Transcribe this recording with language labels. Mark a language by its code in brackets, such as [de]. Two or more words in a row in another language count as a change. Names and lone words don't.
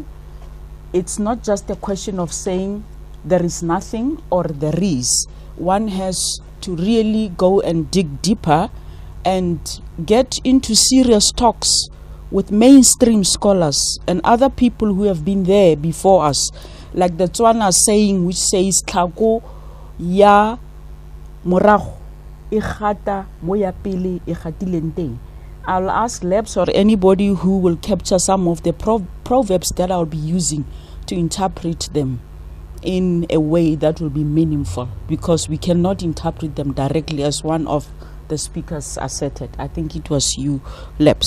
[en] It's not just a question of saying there is nothing or there is. One has to really go and dig deeper and get into serious talks with mainstream scholars and other people who have been there before us, like the Netswera saying, which says [tn] "Tlhako ya morago e gata mo ya pele e gatileng teng." [en] I'll ask Lebs or anybody who will capture some of the proverbs that I'll be using to interpret them in a way that will be meaningful, because we cannot interpret them directly, as one of the speakers asserted. I think it was you, Lebs.